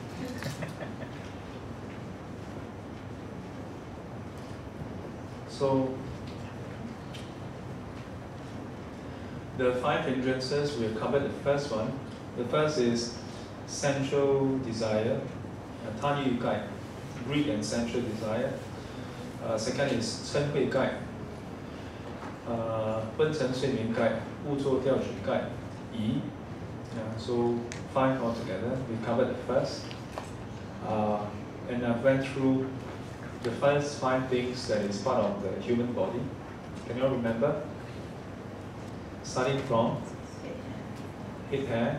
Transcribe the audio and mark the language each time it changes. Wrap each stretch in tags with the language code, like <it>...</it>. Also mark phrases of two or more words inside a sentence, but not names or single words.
<en>So, the 5 hindrances, we have covered the first one. The first is sensual desire,</en> <zh>贪欲盖,</zh> <en>greed and sensual desire. Second is</en> <zh>嗔恚盖，昏沉睡眠盖，恶作掉举盖，疑.</zh> <en>So 5 altogether. We covered the first. And I went through the first 5 things that is part of the human body. Can you all remember? Starting from head, hair.</en>